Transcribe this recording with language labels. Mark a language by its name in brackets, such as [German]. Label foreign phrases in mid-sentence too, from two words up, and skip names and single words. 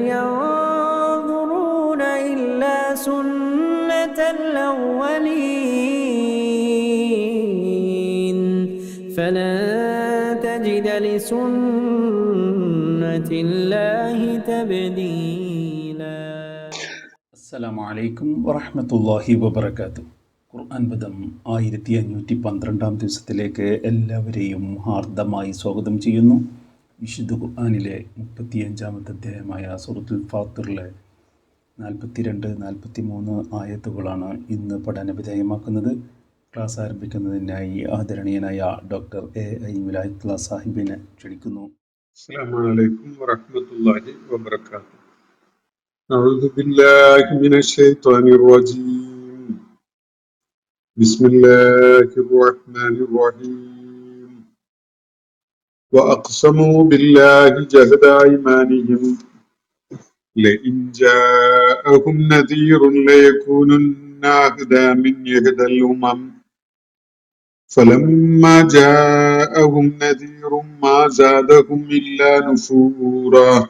[Arabic] ينظرون إلا سنة الأولين فلن تجد لسنة الله تبديلا. السلام عليكم ورحمة الله وبركاته. [Malayalam] ഖുർആൻ പദം 1512 ദിവസത്തിലേക്ക് എല്ലാവരെയും ഹാർദമായി സ്വാഗതം ചെയ്യുന്നു. വിശുദ്ധ ഖുർആനിലെ 35-ാമത്തെ അധ്യായമായ സൂറത്തുൽ ഫാത്തിറിലെ 42-43 ആയത്തുകളാണ് ഇന്ന് പഠനവിധേയമാക്കുന്നത്. ക്ലാസ് ആരംഭിക്കുന്നതിനായി ആദരണീയനായ ഡോക്ടർ A.I. വിലായത്തുള്ള സാഹിബിനെ ക്ഷണിക്കുന്നു. [Arabic] السلام عليكم ورحمة الله وبركاته. أعوذ بالله من الشيطان الرجيم. بسم الله الرحمن الرحيم. وأقسموا بالله جهد أيمانهم لئن جاءهم نذير ليكونن أهدى من إحدى الأمم فلما جاءهم نذير ما زادهم إلا نفورا